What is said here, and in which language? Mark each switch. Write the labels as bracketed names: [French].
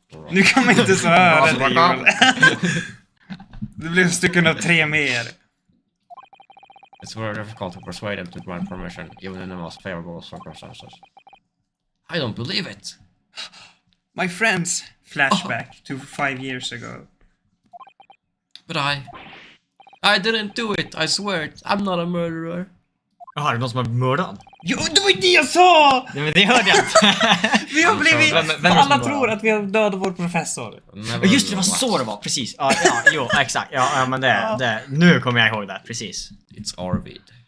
[Swedish] Nu kan man inte så höra det, Joel. Det blev stycken av 3 mer. [English] It's very difficult to persuade them to grant permission, even in the most favorable circumstances. I don't believe it! My friends. Flashback to 5 years ago. But I didn't do it, I swear it. I'm not a murderer. [Swedish] Jaha, är det någon som har mördat? Jo, det var ju det jag sa! Nej, men det hörde jag inte. Vi har blivit... Vem alla som tror att vi har dödat vår professor. Ja, just det, var så det var, precis. Ja, jo, exakt. Ja, men det. Nu kommer jag ihåg det, precis. [English] It's Arvid.